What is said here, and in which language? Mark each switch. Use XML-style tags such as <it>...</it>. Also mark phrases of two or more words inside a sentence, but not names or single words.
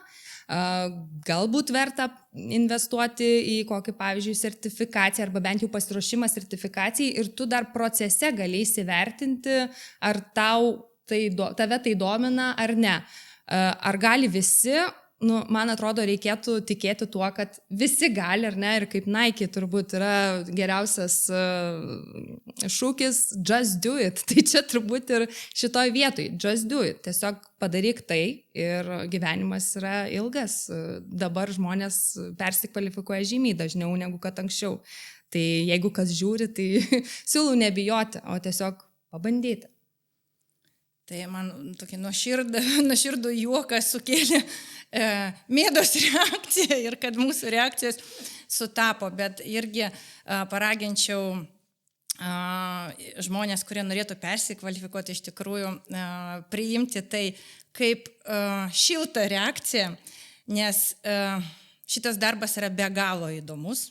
<lt>Galbūt verta investuoti į kokį, pavyzdžiui, sertifikaciją arba bent jau pasiruošimą sertifikacijai ir tu dar procese gali įsivertinti, ar tave tai domina ar ne. Ar gali visi man atrodo, reikėtų tikėti tuo, kad visi gali, ar ne, ir kaip Nike turbūt yra geriausias šūkis</lt> <en>just do it.</en> <lt>Tai čia turbūt ir šitoj vietoj</lt> <en>just do it.</en> <lt>Tiesiog padaryk tai ir gyvenimas yra ilgas. Dabar žmonės persikvalifikuoja žymiai dažniau negu kad anksčiau. Tai jeigu kas žiūri, tai siūlau nebijoti, o tiesiog pabandyti. Tai man tokį nuoširdų juoką sukėlė Mėdos reakcija ir kad mūsų reakcijos sutapo, bet irgi paraginčiau žmonės, kurie norėtų persikvalifikuoti, iš tikrųjų priimti tai kaip šiltą reakciją, nes šitas darbas yra be galo įdomus.</lt>